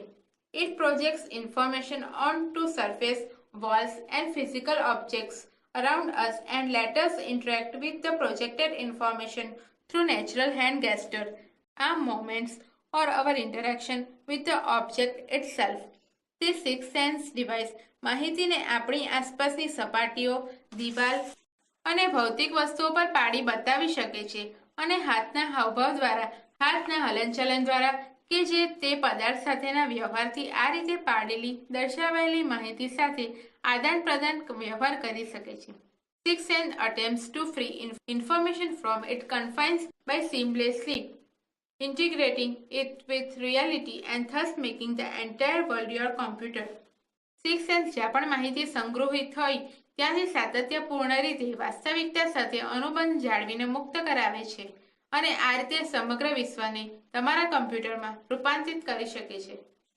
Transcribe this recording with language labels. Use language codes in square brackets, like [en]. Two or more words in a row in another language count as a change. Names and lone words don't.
[en] It projects information onto surface, walls and physical objects around us and let us interact with the projected information through natural hand gesture, our movements or our interaction with the object itself. [gu] The Sixth Sense device માહિતીને આપણી આસપાસની સપાટીઓ, દિવાલ અને ભૌતિક વસ્તુઓ પર પાડી બતાવી શકે છે અને હાથના હાવભાવ દ્વારા, હાથના હલનચલન દ્વારા કે જે તે પદાર્થ સાથેના વ્યવહારથી આ રીતે પાડેલી દર્શાવાયેલી માહિતી સાથે આદાન પ્રદાન વ્યવહાર કરી શકે છે. [en] Sixth Sense attempts to free information from its confines by seamlessly integrating it with reality and thus making the entire world your computer. [gu] Sixth Sense જ્યાં પણ માહિતી સંગ્રહિત હોય ત્યાંથી સાતત્યપૂર્ણ રીતે વાસ્તવિકતા સાથે અનુબંધ જાળવીને મુક્ત કરાવે છે અને આ રીતે સમગ્ર વિશ્વને તમારા કમ્પ્યુટરમાં રૂપાંતરિત કરી શકે છે.